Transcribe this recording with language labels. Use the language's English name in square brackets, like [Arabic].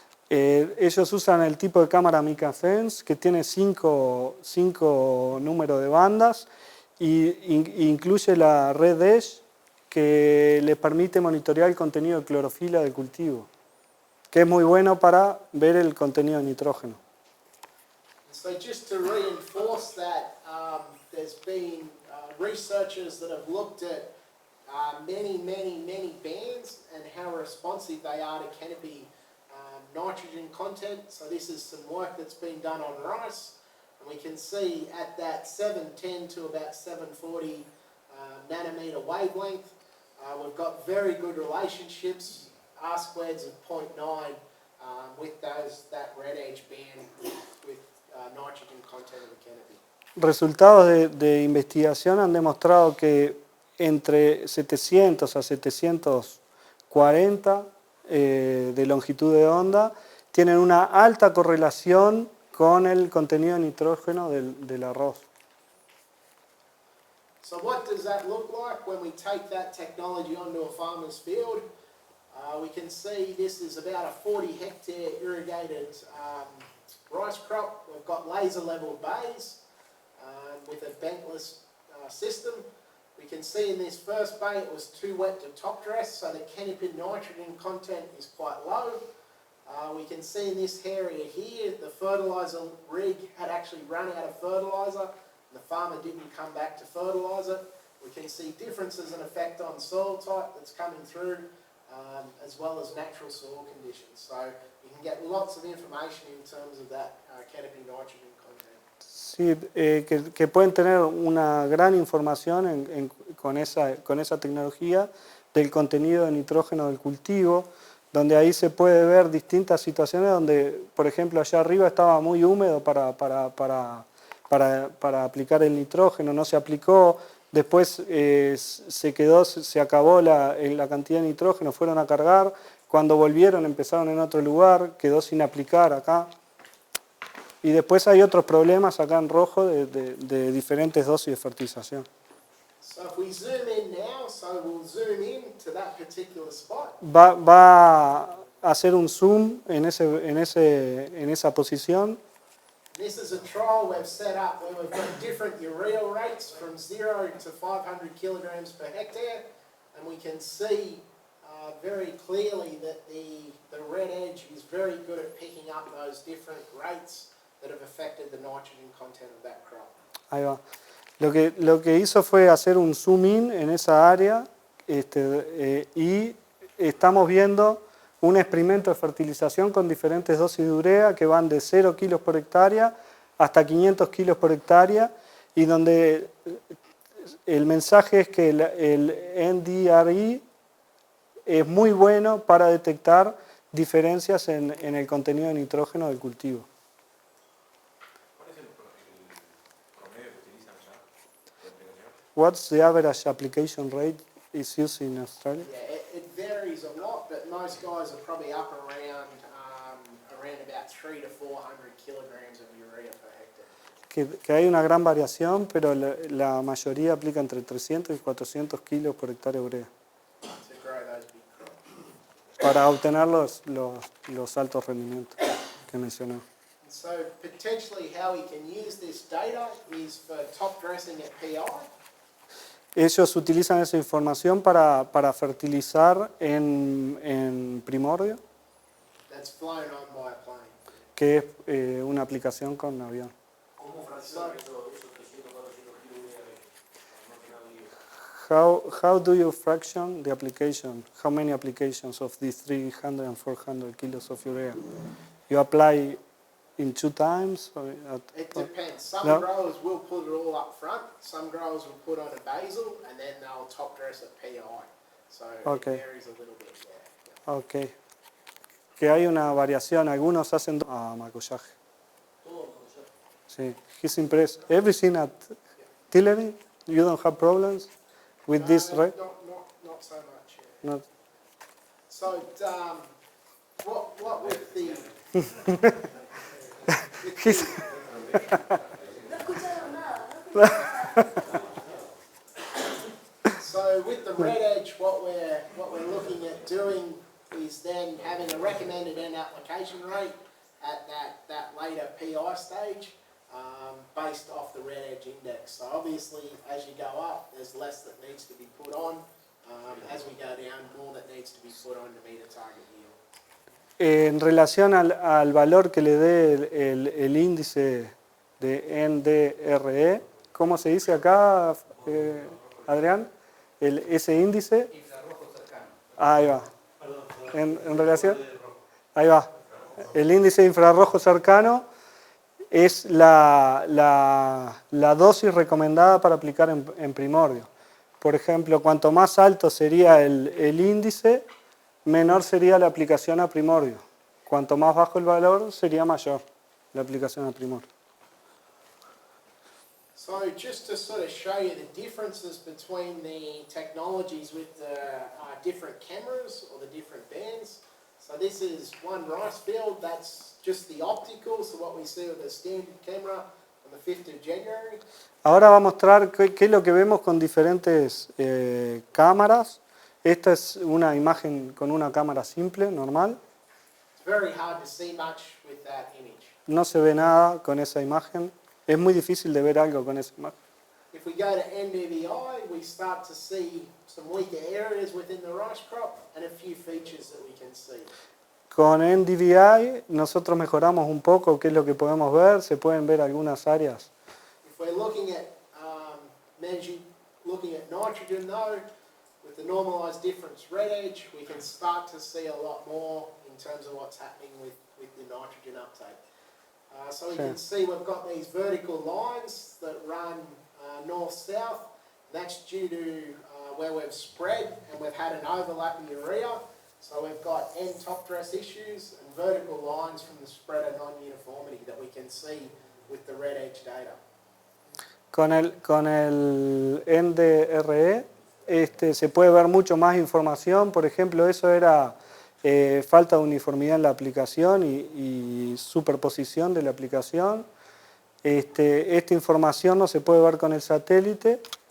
[Spanish] Ellos usan el tipo de cámara MicaSense que tiene 5 números de bandas y incluye la red edge que le permite monitorear el contenido de clorofila del cultivo, que es muy bueno para ver el contenido de nitrógeno. [English] So just to reinforce that, there's been researchers that have looked at many bands and how responsive they are to canopy nitrogen content. So this is some work that's been done on rice. And we can see at that 710 to about 740 nanometer wavelength, we've got very good relationships, R-squareds of 0.9 with that red edge band with nitrogen content in the canopy. [Spanish] Resultados de investigación han demostrado que entre 700 a 740 de longitud de onda tienen una alta correlación con el contenido de nitrógeno del arroz. [English] So what does that look like when we take that technology onto a farmer's field? We can see this is about a 40 hectare irrigated rice crop. We've got laser level bays with a bankless system. We can see in this first bay it was too wet to top dress, so the canopy nitrogen content is quite low. We can see in this area here the fertiliser rig had actually run out of fertiliser. The farmer didn't come back to fertilise it. We can see differences in effect on soil type that's coming through, as well as natural soil conditions. So you can get lots of information in terms of that canopy nitrogen content. [Spanish] Sí, que pueden tener una gran información con esa tecnología del contenido de nitrógeno del cultivo, donde ahí se puede ver distintas situaciones donde, por ejemplo, allá arriba estaba muy húmedo para aplicar el nitrógeno, no se aplicó, después se acabó la cantidad de nitrógeno, fueron a cargar, cuando volvieron empezaron en otro lugar, quedó sin aplicar acá. Y después hay otros problemas acá en rojo de diferentes dosis de fertilización. [English] So if we zoom in now, so we'll zoom in to that particular spot. [Spanish] Va a hacer un zoom en esa posición. [English] This is a trial we've set up where we've got different urea rates from 0 to 500 kilograms per hectare, and we can see very clearly that the red edge is very good at picking up those different rates that have affected the nitrogen content of that crop. [Spanish] Ahí va. Lo que hizo fue hacer un zoom in en esa área y estamos viendo un experimento de fertilización con diferentes dosis de urea que van de 0 kilos por hectárea hasta 500 kilos por hectárea y donde el mensaje es que el NDRE es muy bueno para detectar diferencias en el contenido de nitrógeno del cultivo. ¿Cuál es el promedio que utilizan ya de aplicación? [English] What's the average application rate is used in Australia? Yeah, it varies a lot, but most guys are probably up around about 300 to 400 kilograms of urea per hectare. [Spanish] Que hay una gran variación, pero la mayoría aplica entre 300 y 400 kilos por hectárea de urea [English] To grow those big crops. [Spanish] para obtener los altos rendimientos que mencioné. [English] And so potentially how we can use this data is for top dressing at PI. [Spanish] Ellos utilizan esa información para fertilizar en primordio, [English] That's flown on by a plane. [Spanish] que es una aplicación con avión. ¿Cómo fraccionan esos 300, 400 kilos de almacenado? [English] How do you fraction the application? How many applications of these 300 and 400 kilos of urea? You apply in 2 times? Or It depends. Some No. growers will put it all up front. Some growers will put on a basal and then they'll top dress at PI. So Okay. it varies a little bit there. [Spanish] Ok. Que hay una variación. Algunos hacen macollaje. Sí. [English] He's impressed. Everything at Tillery, you don't have problems with this, right? Not so much. Yeah. Not. So what with the He's, [Spanish] No escucharon nada, no escucharon. [English] So with the red edge, what we're looking at doing is then having a recommended end application rate at that later PI stage, based off the red edge index. So obviously, as you go up, there's less that needs to be put on. As we go down, more that needs to be put on to meet a target yield. [Spanish] en relación al valor que le dé el índice de NDRE, ¿cómo se dice acá, Adrián? Ese índice. Infrarrojo cercano. Ahí va. En relación. Ahí va. El índice de infrarrojo cercano es la dosis recomendada para aplicar en primordio. Por ejemplo, cuanto más alto sería el índice, menor sería la aplicación a primordio. Cuanto más bajo el valor, sería mayor la aplicación a primordio. [English] So just to sort of show you the differences between the technologies with the different cameras or the different bands. So this is one rice field, that's just the optical, so what we see with the standard camera on the 5th of January. [Spanish] Ahora va a mostrar qué es lo que vemos con diferentes cámaras. Esta es una imagen con una cámara simple, normal. [English] It's very hard to see much with that image. [Spanish] No se ve nada con esa imagen. Es muy difícil de ver algo con esa imagen. [English] If we go to NDVI, we start to see some weaker areas within the rice crop and a few features that we can see. [Spanish] Con NDVI nosotros mejoramos un poco qué es lo que podemos ver. Se pueden ver algunas áreas. [English] If we're looking at nitrogen though, with the normalized difference red edge, we can start to see a lot more in terms of what's happening with the nitrogen uptake. So we can see we've got these vertical lines that run north-south. That's due to where we've spread and we've had an overlap in urea. So we've got end top dress issues and vertical lines from the spread of non-uniformity that we can see with the red edge data. [Spanish] Con el NDRE se puede ver mucho más información. Por ejemplo, eso era falta de uniformidad en la aplicación y superposición de la aplicación. Esta información no se puede ver con el satélite.